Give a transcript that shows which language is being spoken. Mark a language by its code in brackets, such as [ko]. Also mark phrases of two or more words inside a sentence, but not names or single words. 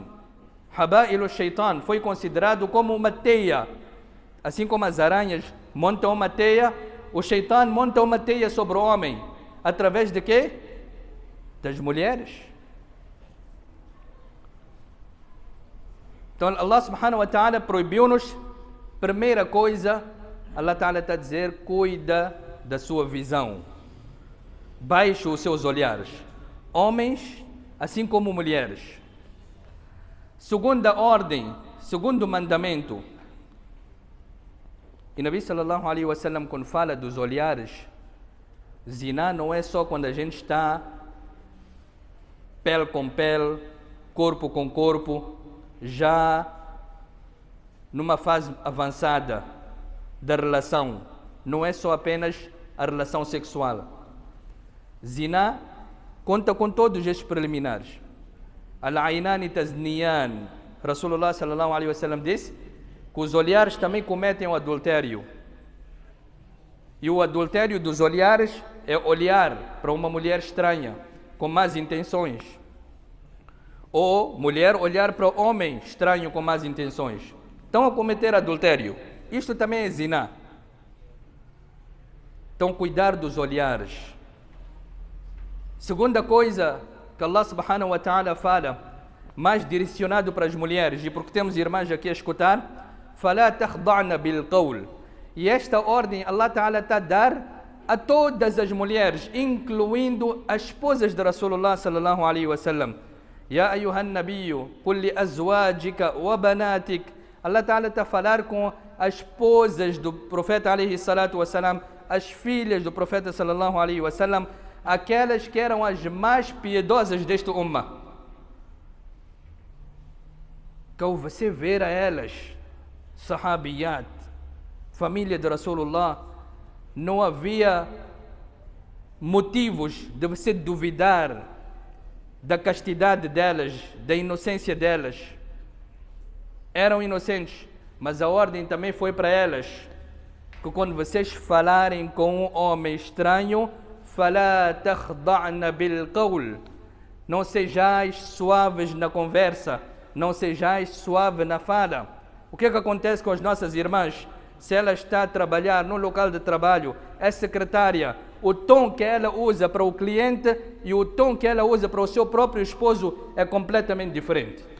[ar] حبائل الشيطان [pt] foi considerado como uma teia. Assim como as aranhas montam uma teia, o Shaitan monta uma teia sobre o homem. Através de quê? Das mulheres. Então [ar] الله سبحانه وتعالى [pt] proibiu-nos. Primeira coisa, [ar] الله تعالى [pt] está a dizer: cuida da sua visão. Baixe os seus olhares. Homens, assim como mulheres. Segunda ordem, segundo mandamento. E [ar] نبي صلى الله عليه وسلم, [pt] quando fala dos olhares, zina não é só quando a gente está pele com pele, corpo com corpo, já numa fase avançada da relação. Não é só apenas a relação sexual. Zina conta com todos estes preliminares. [ar] العينان تزنيان. رسول الله صلى الله عليه وسلم [pt] disse que os olhares também cometem o adultério. E o adultério dos olhares é olhar para uma mulher estranha com más intenções. Ou mulher olhar para o homem estranho com más intenções. Estão a cometer adultério. Isto também é zina. Então, cuidar dos olhares. Segunda coisa que [ar] الله سبحانه وتعالى [pt] fala, mais direcionado para as mulheres, e porque temos irmãs aqui a escutar, [ar] فَلَا تَخْضَعْنَ بِالْقَوْلِ. [pt] E esta ordem [ar] الله تعالى [pt] está a dar a todas as mulheres, incluindo as esposas de [ar] رسول الله صلى الله عليه وسلم. يا أيها النبي قل لأزواجك وبناتك. الله تعالى [pt] está a falar com as esposas do profeta [ar] عليه الصلاة والسلام, [pt] as filhas do profeta [ar] صلى الله عليه وسلم, [pt] aquelas que eram as mais piedosas deste ummah. Que ao você ver a elas, sahabiyat, família de Rasulullah, não havia motivos de você duvidar da castidade delas, da inocência delas. Eram inocentes, mas a ordem também foi para elas, que quando vocês falarem com um homem estranho, [ar] فَلَا تَخْضَعْنَ بِالْقَوْلِ. [pt] Não sejais suaves na conversa, não sejais suaves na fala. O que acontece com as nossas irmãs? Se ela está a trabalhar no local de trabalho, é secretária, o tom que ela usa para o cliente e o tom que ela usa para o seu próprio esposo é completamente diferente.